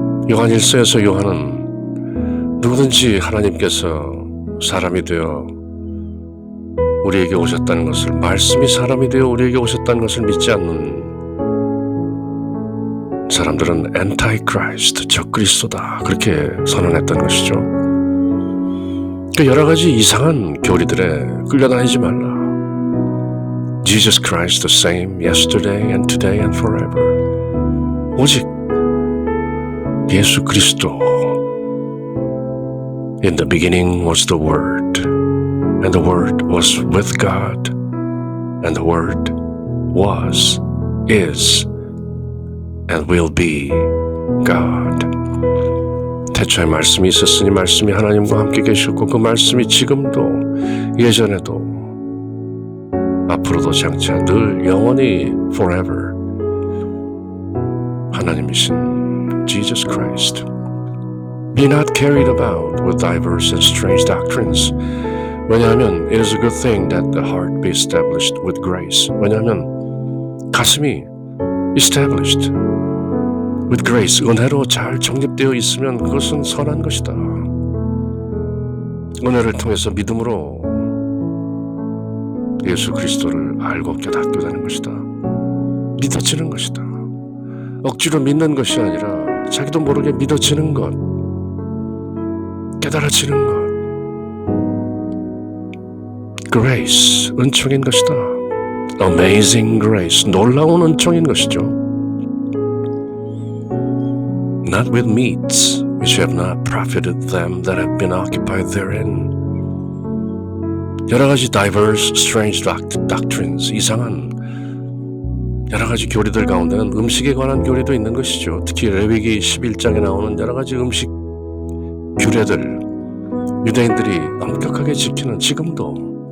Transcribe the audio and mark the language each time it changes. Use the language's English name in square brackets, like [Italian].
[Korean] 요한 1서에서 요한은 누구든지 하나님께서 사람이 되어 우리에게 오셨다는 것을, 말씀이 사람이 되어 우리에게 오셨다는 것을 믿지 않는 사람들은 엔타이크라이스트, 적그리스도다, 그렇게 선언했던 것이죠. 그 여러 가지 이상한 교리들에 끌려다니지 말라. [English] Jesus Christ the same yesterday and today and forever. [Korean] 오직 예수 그리스도. [English] In the beginning was the Word, and the Word was with God, and the Word was, is, and will be God. [Korean] 태초에 말씀이 있었으니 말씀이 하나님과 함께 계셨고 그 말씀이 지금도 예전에도 앞으로도 장차 늘 영원히 forever 하나님이신 Jesus Christ. [English] Be not carried about with diverse and strange doctrines. [Korean] 왜냐하면 [English] it is a good thing that the heart be established with grace. [Korean] 왜냐하면 가슴이 [English] established with grace, [Korean] 은혜로 잘 정립되어 있으면 그것은 선한 것이다. 은혜를 통해서 믿음으로 예수 그리스도를 알고 깨닫게 되는 것이다. 믿어지는 것이다. 억지로 믿는 것이 아니라 자기도 모르게 믿어지는 것, 깨달아지는 것. Grace, 은총인 것이다. [English] Amazing grace, [Korean] 놀라운 은총인 것이죠. [English] Not with meats, which have not profited them that have been occupied therein. [Korean] 여러 가지 [English] diverse, strange doctrines, [Korean] 이상한 여러 가지 교리들 가운데는 음식에 관한 교리도 있는 것이죠. 특히 레위기 11장에 나오는 여러 가지 음식 규례들, 유대인들이 엄격하게 지키는, 지금도